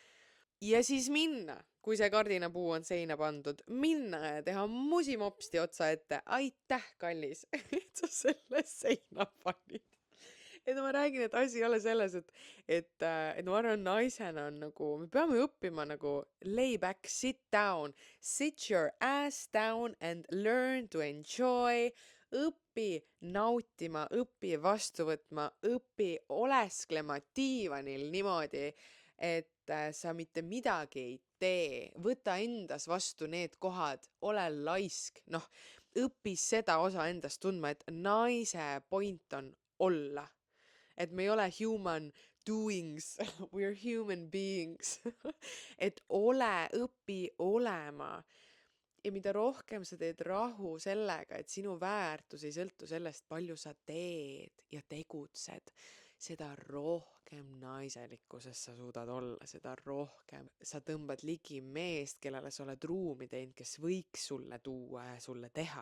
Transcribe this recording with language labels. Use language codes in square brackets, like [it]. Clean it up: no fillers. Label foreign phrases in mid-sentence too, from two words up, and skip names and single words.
[et] Ja siis minna, kui see kardinapuu on seina pandud, minna ja teha musimopsti otsa ette. Aitäh, kallis, et sa selle seina panid. Et ma räägin, et asi ei ole selles, et ma arvan, naisena on nagu, me peame õppima nagu [en] lay back, sit down, sit your ass down and learn to enjoy. [et] Õpi nautima, õpi vastu võtma, õpi olesklema diivanil niimoodi, et sa mitte midagi ei tee, võta endas vastu need kohad, ole laisk, noh, õpi seda osa endast tundma, et naise point on olla. Et me ei ole [en] human doings, we are human beings. [et] Et õpi olema. Ja mida rohkem sa teed rahu sellega, et sinu väärtus ei sõltu sellest, palju sa teed ja tegutsed, seda rohkem naiselikkuses sa suudad olla, seda rohkem sa tõmbad ligi meest, kellele sa oled ruumi teinud, kes võiks sulle tuua ja sulle teha.